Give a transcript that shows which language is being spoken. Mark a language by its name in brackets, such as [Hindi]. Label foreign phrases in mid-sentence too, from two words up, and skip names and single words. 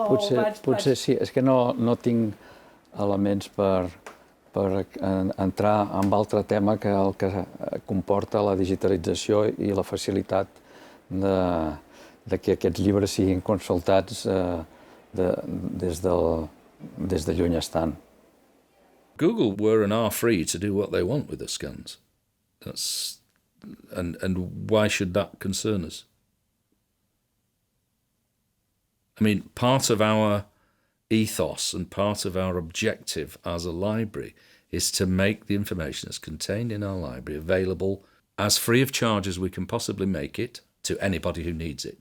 [Catalan] Potser sí, és que no tinc elements per entrar en altre tema que el que comporta la digitalització i la facilitat de que aquests llibres siguin consultats des de lluny estant. [English] Google were and are free to do what they want with the scans. And why should that concern us? I mean, part of our ethos and part of our objective as a library is to make the information that's contained in our library available as free of charge as we can possibly make it to anybody who needs it.